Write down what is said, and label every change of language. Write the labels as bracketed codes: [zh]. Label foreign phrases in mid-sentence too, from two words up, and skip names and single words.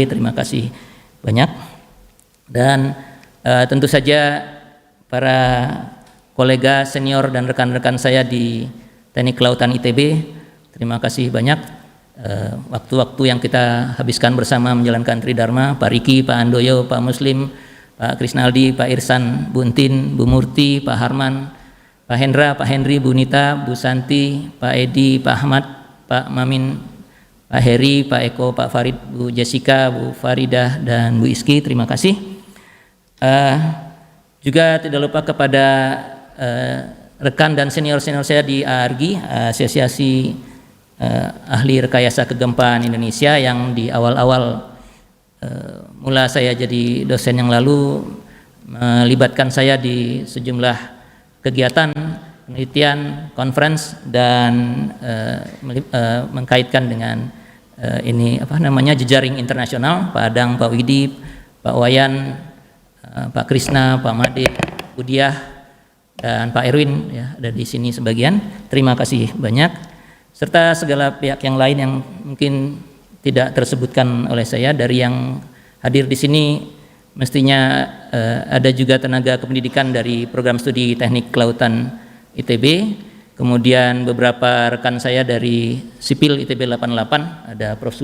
[id] Terima kasih banyak. Dan tentu saja para kolega senior dan rekan-rekan saya di Teknik Kelautan ITB, terima kasih banyak. Waktu-waktu yang kita habiskan bersama menjalankan Tridharma, Pak Riki, Pak Andoyo, Pak Muslim, Pak Krisnaldi, Pak Irsan, Bu Untin, Bu Murti, Pak Harman, Pak Hendra, Pak Henry, Bu Nita, Bu Santi, Pak Edi, Pak Ahmad, Pak Mamin, Pak Heri, Pak Eko, Pak Farid, Bu Jessica, Bu Faridah, dan Bu Iski, terima kasih. Juga tidak lupa kepada rekan dan senior-senior saya di ARGI, Asosiasi Ahli Rekayasa Kegempaan Indonesia, yang di awal-awal mula saya jadi dosen yang lalu melibatkan saya di sejumlah kegiatan penelitian, conference, dan mengkaitkan dengan jejaring internasional, Pak Adang, Pak Widi, Pak Wayan, Pak Krisna, Pak Made, Bu Diah, dan Pak Erwin, ya, ada di sini sebagian. Terima kasih banyak, serta segala pihak yang lain yang mungkin tidak tersebutkan oleh saya. Dari yang hadir di sini mestinya ada juga tenaga kependidikan dari program studi Teknik Kelautan ITB, kemudian beberapa rekan saya dari Sipil ITB 88, ada Prof.